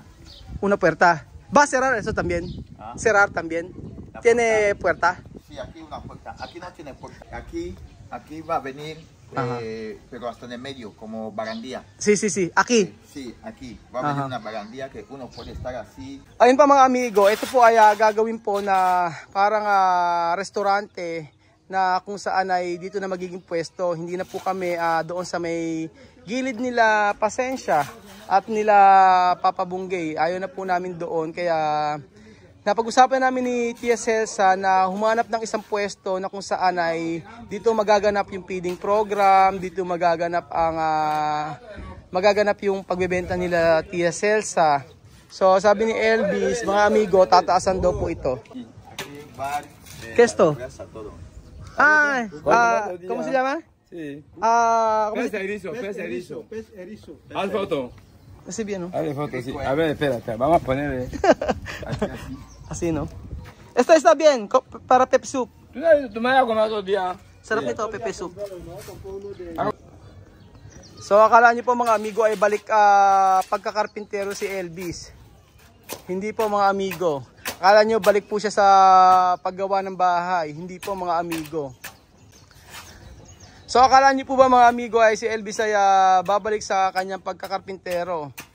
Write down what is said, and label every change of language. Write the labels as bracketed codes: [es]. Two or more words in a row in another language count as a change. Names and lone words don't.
[es] Una puerta. ¿Va a cerrar eso también? Ah. Cerrar también. La ¿Tiene puerta? Sí, aquí una puerta. Aquí no tiene puerta. Aquí va a venir, Ajá. pero hasta en el medio, como barandilla. Sí, sí, sí. Aquí. Sí, aquí va a venir Aha. una barandilla que uno puede estar así. [tl] Ayun pa mga amigo, ito po ay gagawin po na parang restaurante na kung saan ay dito na magiging pwesto. Hindi na po kami doon sa may gilid nila Pasensya at nila Papa Bunggay. Ayaw na po namin doon, kaya napag-usapan namin ni Tia Celsa na humanap ng isang pwesto na kung saan ay dito magaganap yung [en] feeding program, [tl] dito magaganap yung pagbebenta nila Tia Celsa. So sabi ni Elvis, mga amigo, tataasan daw po ito. [es] Aquí bar, ¿Qué es esto? hamburguesa, todo. ¿Cómo se llama? Sí. ¿Cómo Pez se... erizo, pez erizo. Pez erizo. Haz foto. Así bien, ¿no? Haz foto, sí. A ver, espérate. Vamos a ponerle. Aquí así. Así, ¿no? Esta está bien, para pep soup. Tú me vas a comer otro día. [tl] Sarap nito, pepe soup. So akala niyo po mga amigo ay balik pagkakarpintero si Elvis. Hindi po mga amigo. Akala niyo balik po siya sa paggawa ng bahay. Hindi po mga amigo. So akala niyo po ba mga amigo ay si Elvis ay babalik sa kanyang pagkakarpintero?